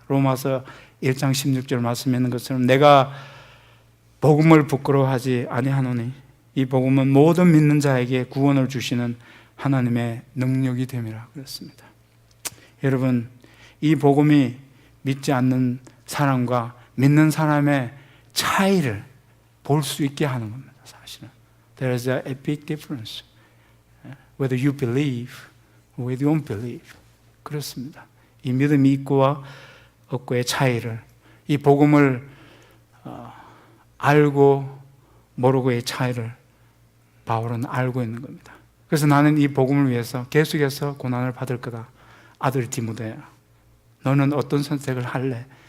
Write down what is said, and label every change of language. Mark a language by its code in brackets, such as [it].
[ko] 로마서 1장 16절 말씀에 있는 것처럼 내가 복음을 부끄러워하지 아니하노니 이 복음은 모든 믿는 자에게 구원을 주시는 하나님의 능력이 됨이라 그랬습니다. 여러분, 이 복음이 믿지 않는 사람과 믿는 사람의 차이를 볼 수 있게 하는 겁니다. 사실은 [en] There is a big difference whether you believe or whether you don't believe. [ko] 그렇습니다. 이 믿음이 있고와 없고의 차이를, 이 복음을 알고 모르고의 차이를 바울은 알고 있는 겁니다. 그래서 나는 이 복음을 위해서 계속해서 고난을 받을 거다. 아들 디모데야, 너는 어떤 선택을 할래?